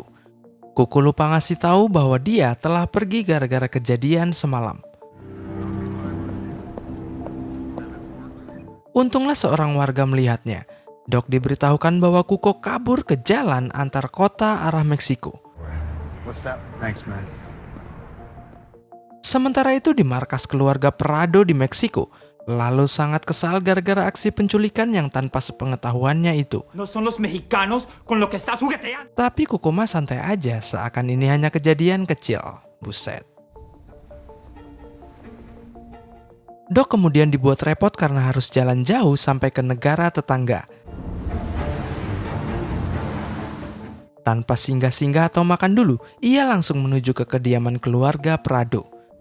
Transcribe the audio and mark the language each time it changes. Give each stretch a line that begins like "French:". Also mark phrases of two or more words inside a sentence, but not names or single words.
Indonesian: Kuko lupa ngasih tahu bahwa dia telah pergi gara-gara kejadian semalam. Untunglah seorang warga melihatnya. Doc diberitahukan bahwa Kuko kabur ke jalan antar kota arah Meksiko.
English: What's that? Thanks, man.
Indonesian: Sementara itu di markas keluarga Prado di Meksiko, lalu sangat kesal gara-gara aksi penculikan yang tanpa sepengetahuannya itu.
Spanish: No son los mexicanos con lo que estás jugueteando.
Indonesian: Tapi Kuko mah santai aja seakan ini hanya kejadian kecil. Buset. Doc kemudian dibuat repot karena harus jalan jauh sampai ke negara tetangga. Tanpa singgah-singgah atau makan dulu, ia langsung menuju ke kediaman keluarga Prado.